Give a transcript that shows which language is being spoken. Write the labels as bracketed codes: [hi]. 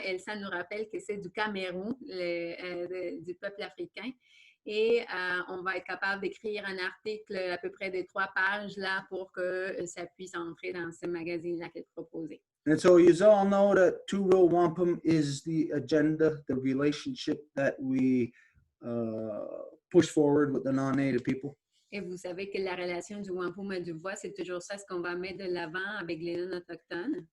[fr] Et ça nous rappelle que c'est du Cameroun, du peuple africain. Et on va être capable d'écrire un article à peu près de 3 pages là pour que ça puisse entrer dans ce magazine-là qu'elle proposait. [en] And so you all know that Row Wampum is the agenda, the relationship that we push forward with the non-native people. [fr] Et vous savez que la relation du Wampum et du Voix, c'est toujours ça ce qu'on va mettre de l'avant avec les non-autochtones.